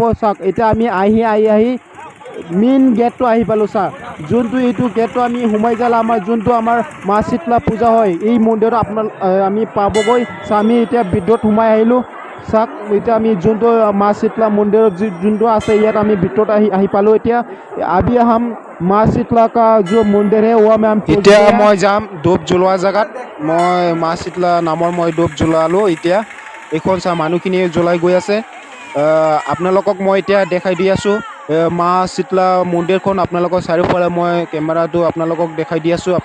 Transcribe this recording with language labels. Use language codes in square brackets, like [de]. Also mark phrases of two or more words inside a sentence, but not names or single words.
[as] চাওক এতিয়া আমি আহি মেইন গেটটো আহি পালোঁ। চাওক যোনটো এইটো গেটটো আমি সোমাই যালে আমাৰ যোনটো আমাৰ মা শীতলা পূজা হয় এই মন্দিৰত আমি পাবগৈ। চাওক আমি এতিয়া ভিতৰত সোমাই আহিলোঁ। চাওক এতিয়া আমি যোনটো মা শীতলা মন্দিৰত যোনটো আছে ইয়াত আমি ভিতৰত আহি পালোঁ। [hi] এতিয়া अभी हम माँ शीतला का जो मंदिर है वो में हम [as] এতিয়া মই যাম ডোব জ্বলোৱা জেগাত। মই মা শীতলা নামৰ মই ডোব জ্বলালোঁ। এতিয়া এইখন চা মানুহখিনি জ্বলাই গৈ আছে। আপোনালোকক মই এতিয়া দেখাই দি আছোঁ মা শীতলা মন্দিৰখন। আপোনালোকৰ চাৰিওফালে মই কেমেৰাটো আপোনালোকক দেখাই দি আছোঁ।